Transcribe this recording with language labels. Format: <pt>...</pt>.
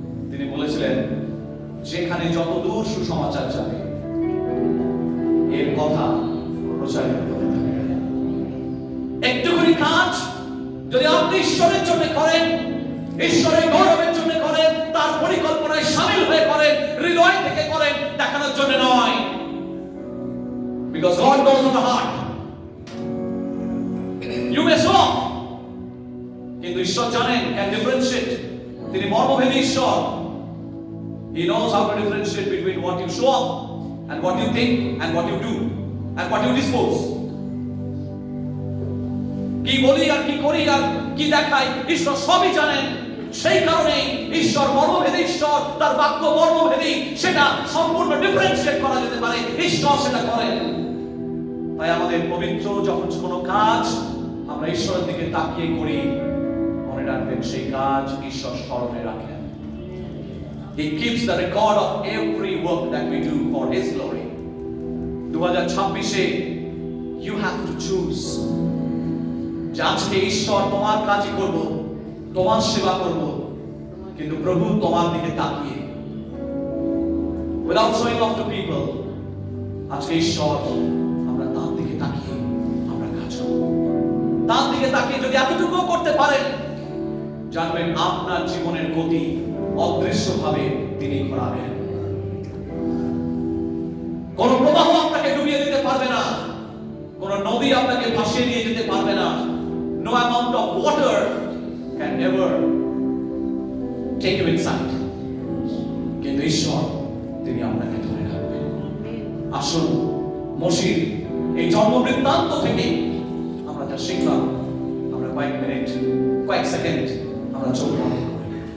<bn>তিনি বলেছিলেন, যেখানে যত দূর সুসমাচার যাবে এর কথা প্রচারিত হতে থাকবে। একটুখানি কাজ যদি আপনি ঈশ্বরের জন্য করেন, ঈশ্বরের গৌরবের জন্য করেন, তার পরিকল্পনায় শামিল হয়ে করেন, হৃদয় থেকে করেন, দেখানোর জন্য নয়।</bn> <en>Because God knows the heart. You may show off,</en> <bn>কিন্তু ঈশ্বর জানেন,</bn> <en>can differentiate।</en> <bn>তিনি মর্মভেদী ঈশ্বর।</bn> <en>He knows how to differentiate between what you show off and what you think and what you do and what you dispose.</en> <bn>কি বলি আর কি করি আর কি দেখাই, ঈশ্বর সবই জানেন। সেই কারণেই ঈশ্বর মর্মভেদী ঈশ্বর, তার বাক্য মর্মভেদী, সেটা সম্পূর্ণ ডিফারেন্সিয়েট করা যেতে পারে, ঈশ্বর সেটা করেন। তাই আমাদের পবিত্র যখন কোনো কাজ আমরা ঈশ্বরের দিকে তাকিয়ে করি, মনে রাখবেন সেই কাজ ঈশ্বর স্মরণে রাখেন।</bn> <en>He keeps the record of every work that we do for His glory.</en> <bn>2026-এ</bn> <en>you have to choose</en> <bn>যে আজকে ঈশ্বর তোমার কাজই করব, তোমার সেবা করব, কিন্তু প্রভু তোমার দিকে তাকিয়ে,</bn> <en>without showing off to people,</en> <bn>আজকে ঈশ্বর আমরা তার দিকে তাকিয়ে আমরা কাজ করব। তার দিকে তাকিয়ে যদি এতটুকু করতে পারেন, জানবেন আপনার জীবনের গতি অদৃশ্যভাবে তিনি ঘোরাবেন। কোন প্রবাহ আপনাকে ডুবিয়ে দিতে পারবে না, কোন নদী আপনাকে ভাসিয়ে নিয়ে যেতে পারবে না।</bn> <en>No amount of water can ever take you inside.</en> <bn>কিন্তু ঈশ্বর তিনি আপনাকে ধরে রাখবেন। আসুন মসির এই জন্ম বৃত্তান্ত থেকে আমরা যা শিখলাম, আমরা কয়েক মিনিট, কয়েক সেকেন্ড আমরা চোখ বন্ধ করি।</bn>